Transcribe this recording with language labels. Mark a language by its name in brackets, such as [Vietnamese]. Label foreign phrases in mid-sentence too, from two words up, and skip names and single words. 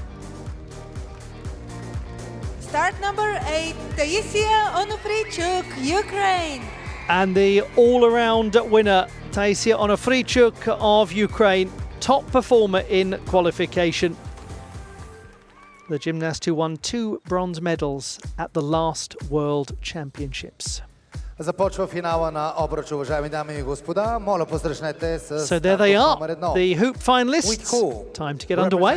[English] Start number 8, Taisia Onofrійчук, Ukraine. And the all-around winner, Taisia Onofrійчуk of Ukraine, top performer in qualification. The gymnast who won 2 bronze medals at the last World Championships. [Bulgarian] Започва финала на обруч, уважаеми дами и господа. Моля посрещнете с [English] So there they are, [Bulgarian] номер 1. [English] the hoop finalists. Time to get underway.